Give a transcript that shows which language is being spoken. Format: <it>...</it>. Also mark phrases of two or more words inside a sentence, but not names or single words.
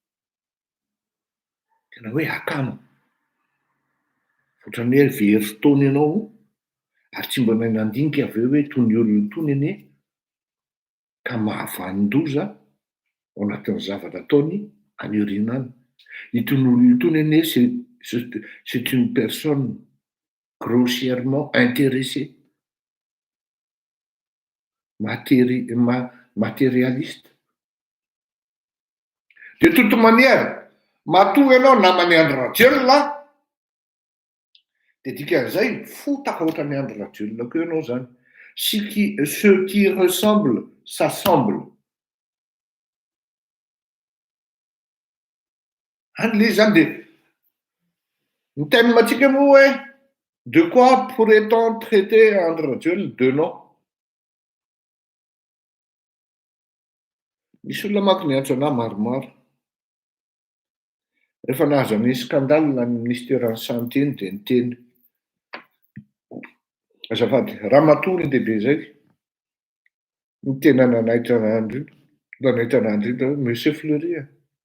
<mg>Tena hoe akama. Ohatran'ny hoe very fotoana ianao ary tsy mba nandinika avy eo hoe toy ny olona tony anie ka mahavanin-doza ao anatin'ny zavatra ataony any aoriana any. Itony olona itony anie</mg> <fr>c'est une personne grossièrement intéressée. matérialiste. De toute manière,</fr> <mg>matoa ianao namany Andry Rajoelina, de dikan'izay fotaka ohatran'ny Andry Rajoelina koa ianao zany.</mg> <fr>Ce qui ressemble s'assemble.</fr> <mg>An'le zany de ny thème antsika moa hoe</mg> <fr>de quoi pourrait-on traiter Andry Rajoelina? De nom.</fr> <mg>Misy olona manko niantso anahy maromaro. Rehefa nahazo amin'ny scandale ny</mg> <fr>ministère santé</fr> <mg>iny de niteny azafady ramatoa ny dehibe zay ny tena nanaitra an'andry io monsieur Fleury a.</mg>